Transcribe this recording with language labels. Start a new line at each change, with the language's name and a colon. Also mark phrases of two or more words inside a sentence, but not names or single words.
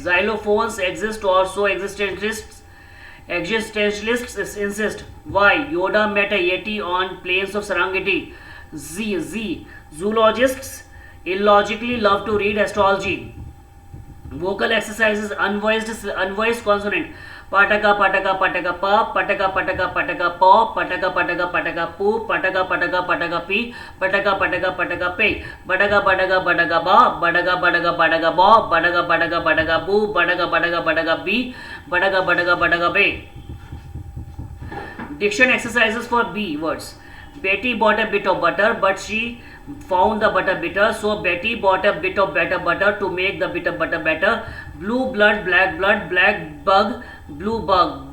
English: Xylophones exist or so existentialists insist. Y. Yoda met a Yeti on plains of Serengeti. Z. Zoologists illogically love to read astrology. Vocal exercises unvoiced consonant. Pataka pataka pataka pa, pataka pataka pataka po, pataka pataka pataka pu, pataka pataka pataka pi, pataka pataka pataka pe, badaga badaga badaga ba, badaga badaga badaga bo, badaga badaga badaga bu, badaga badaga badaga bi, badaga badaga badaga be. Diction exercises for B words. Betty bought a bit of butter, but she found the butter bitter, so Betty bought a bit of better butter to make the bitter butter better. Blue blood, black bug, blue bug.